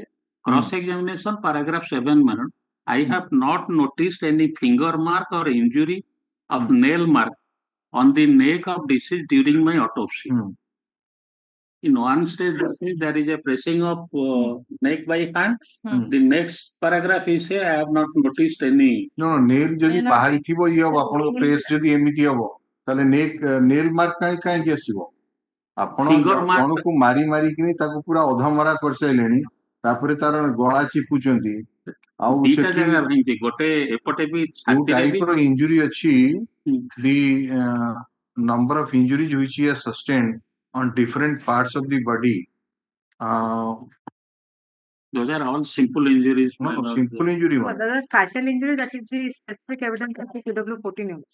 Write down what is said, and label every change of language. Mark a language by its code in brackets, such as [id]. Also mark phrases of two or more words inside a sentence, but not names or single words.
[en] Cross-examination, paragraph 7, madam. I have not noticed any finger mark or injury of nail mark on the neck of deceased during my autopsy. In one stage, there is a pressing of neck by hand. The next paragraph is say, I have not noticed any. No, nail [or] যদি ବାହାରି ଥିବ ଇଏ ହବ ଆପଣଙ୍କ ପ୍ରେସ୍ ଯଦି ଏମିତି ହବ ତାହେଲେ [en] nail mark [or] କାହିଁକି ଆସିବ ଆପଣ ଜଣକୁ ମାରି ମାରିକିନି ତାକୁ ପୁରା ଅଧମରା କରିସାରିଲେଣି ତାପରେ ତାର ଗଳା ଚିପୁଛନ୍ତି ଆଉ ସେଠି ଗୋଟେ ଏପଟେ ବି ଯୋଉ ଟାଇପର ଇଞ୍ଜୁରି ଅଛି [en] the number of injuries which he has sustained on different parts of the body. Those are all simple injuries. No, simple injury. But that is facial injury, that is the specific evidence of the PW 14 units.